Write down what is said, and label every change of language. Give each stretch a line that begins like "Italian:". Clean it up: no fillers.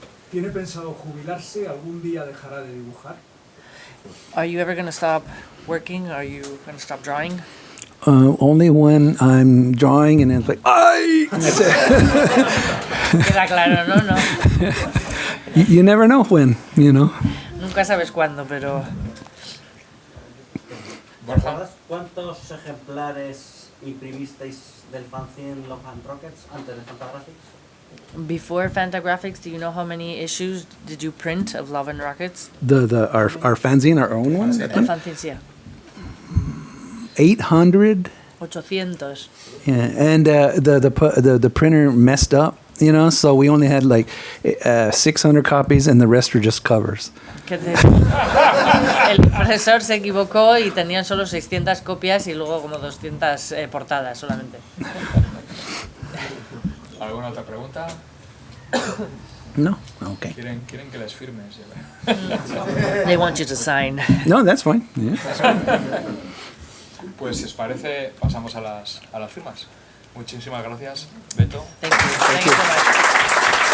Spanish: ¿Tiene pensado jubilarse? ¿Algún día dejará de dibujar?
English: Are you ever going to stop working? Are you going to stop drawing? Only when I'm drawing and it's like, ay! That's it.
Spanish: Queda claro, ¿no? No.
English: You never know when, you know.
Spanish: Nunca sabes cuándo, pero... Borja. ¿Cuántos ejemplares imprimisteis del fanzine Love and Rockets antes de Fantagraphics?
English: Before Fantagraphics, do you know how many issues did you print of Love and Rockets? Our fanzine, our own one? Fanzines, yeah. 800. 800. Yeah, and the printer messed up, you know, so we only had like 600 copies, and the rest were just covers.
Spanish: El impresor se equivocó y tenían solo 600 copias y luego como 200 portadas solamente. ¿Alguna otra pregunta?
English: No? Okay.
Spanish: ¿Quieren que les firmes?
English: They want you to sign. No, that's fine. Yeah.
Spanish: Pues si os parece, pasamos a las firmas. Muchísimas gracias, Beto.
English: Thank you. Thank you so much.